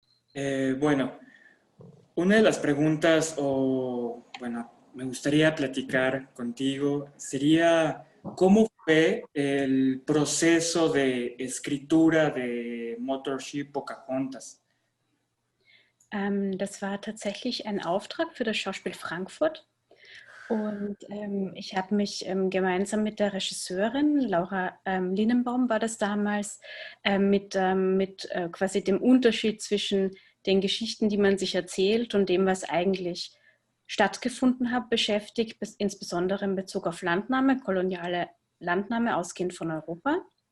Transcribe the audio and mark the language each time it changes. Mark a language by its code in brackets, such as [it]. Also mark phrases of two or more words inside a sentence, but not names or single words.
[es] Bueno, una de las preguntas, o bueno, me gustaría platicar contigo, sería ¿cómo fue el proceso de escritura de Mothership Pocahontas? [de] Das war tatsächlich ein Auftrag für das Schauspiel Frankfurt. Und ich habe mich gemeinsam mit der Regisseurin, Laura Linnenbaum war das damals, mit quasi dem Unterschied zwischen den Geschichten, die man sich erzählt und dem, was eigentlich stattgefunden hat, beschäftigt, insbesondere in Bezug auf Landnahme, koloniale Landnahme, ausgehend von Europa.